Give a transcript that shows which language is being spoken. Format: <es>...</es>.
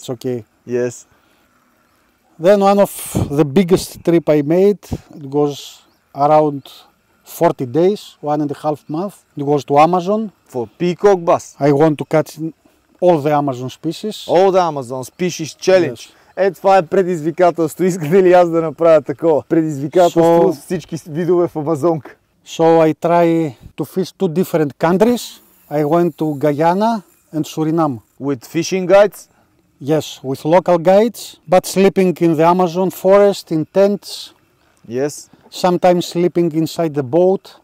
<en>it's okay. Yes. Then one of the biggest trip I made, it was around 40 days, 1.5 months. It was to Amazon. For peacock bass. I want to catch all the Amazon species. All the Amazon Species Challenge. Yes.</en> <bg>Това е предизвикателство. Искате ли аз да направя такова? Предизвикателство с всички видове в Амазонка.</bg> <en>So I try to fish 2 different countries. I went to Guyana and Suriname. With fishing guides? Yes, with local guides, but sleeping in the Amazon forest in tents. Yes. Sometimes sleeping inside the boat.</en>